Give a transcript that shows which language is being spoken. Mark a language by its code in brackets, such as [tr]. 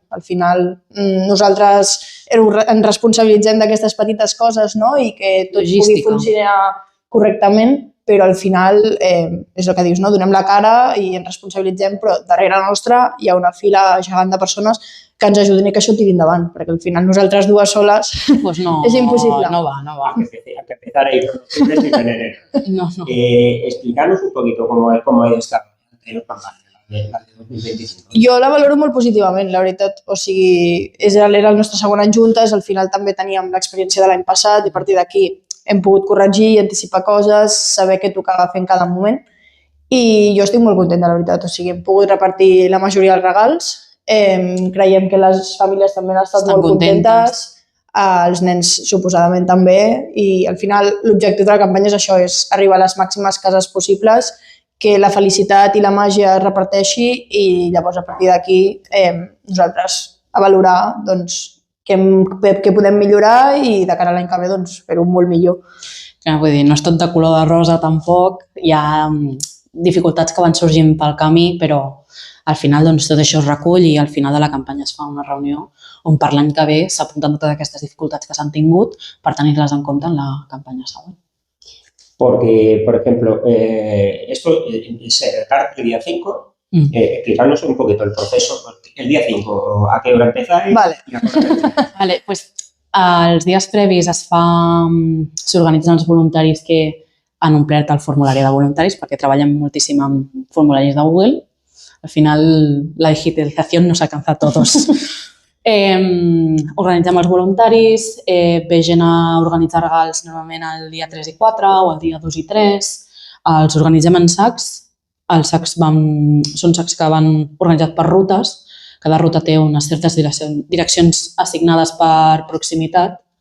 [ca] Al final nosaltres ens responsabilitzem d'aquestes petites coses, no? I que tot pugui funcionar correctament, però al final és el que dius, no? Donem la cara i ens responsabilitzem, però darrere nostra hi ha una fila gegant de persones que ens ajuden i que això tiri endavant, perquè al final nosaltres dues soles és impossible. No va. [es] Hay que empezar a ir con los en enero. No. Explicarnos un poquito cómo ha ido esta campaña, la de 2025. [ca] Jo la valoro molt positivament, la veritat. O sigui, era el nostre segon any juntes, al final també teníem l'experiència de l'any passat i a partir d'aquí hem pogut corregir i anticipar coses, saber què tocava fer en cada moment i jo estic molt contenta, la veritat. O sigui, hem pogut repartir la majoria dels regals, creiem que les famílies també han estat molt contentes, els nens suposadament també i al final l'objectiu de la campanya és això, és arribar a les màximes cases possibles, que la felicitat i la màgia es reparteixi i llavors a partir d'aquí nosaltres a valorar què podem millorar i de cara a l'any que ve fer-ho molt millor. Vull dir, no és tot de color de rosa tampoc, hi ha dificultats que van sorgint pel camí, però al final tot això es recull i al final de la campanya es fa una reunió on per l'any que ve s'apunten totes aquestes dificultats que s'han tingut per tenir-les en compte en la campanya següent. [es] Porque, por ejemplo, esto se reparte el día 5. Explicarnos un poquito el proceso. El día 5, ¿a qué hora empezáis? Vale, pues [ca] els dies previs s'organitzen els voluntaris que han omplert el formulari de voluntaris perquè treballem moltíssim amb formularis de Google. [es] Al final, la digitalización nos alcanza a todos. [ca] Organitzem els voluntaris, ve gent a organitzar regals normalment el dia 3 i 4 o el dia 2 i 3. Els organitzem en sacs. Els sacs són sacs que van organitzats per rutes. Cada ruta té unes certes direccions assignades per proximitat